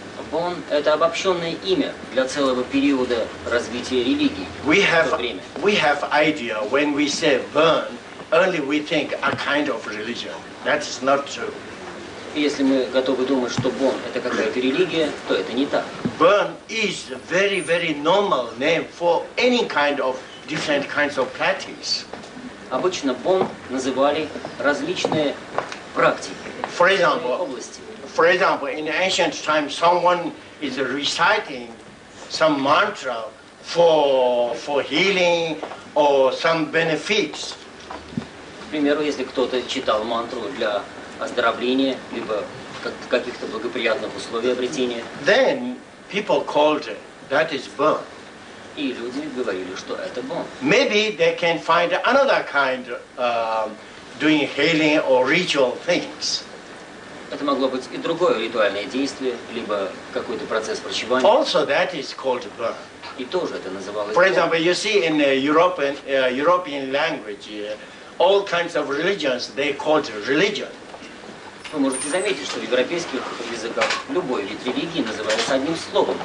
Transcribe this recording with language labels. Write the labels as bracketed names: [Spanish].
[Russian] Бон – это обобщенное имя для целого периода развития религии в то время. [English] We have idea when we say burn, only we think a kind of religion. That is not true. [Russian] И если мы готовы думать, что Бон – это какая-то религия, то это не так. [English] Burn is a very normal name for any kind of different kinds of practice. [Russian] Обычно Бон называли различные практики, области. [English] For example, in ancient times, someone is reciting some mantra for healing or some benefits. [Russian] К примеру, если кто-то читал мантру для оздоровления, либо каких-то благоприятных условий обретения, [English] then people called that is burn. [Russian] И люди говорили, что это Бон. [English] Maybe they can find another kind doing healing or ritual things. [Russian] Это могло быть и другое ритуальное действие, либо какой-то процесс врачевания. [English] Also, that is called burn. [Russian] И тоже это называлось. [English] For example, you see in European language, all kinds of religions they called religion. [Russian] Вы можете заметить, что в европейских языках любой вид религии называется одним словом.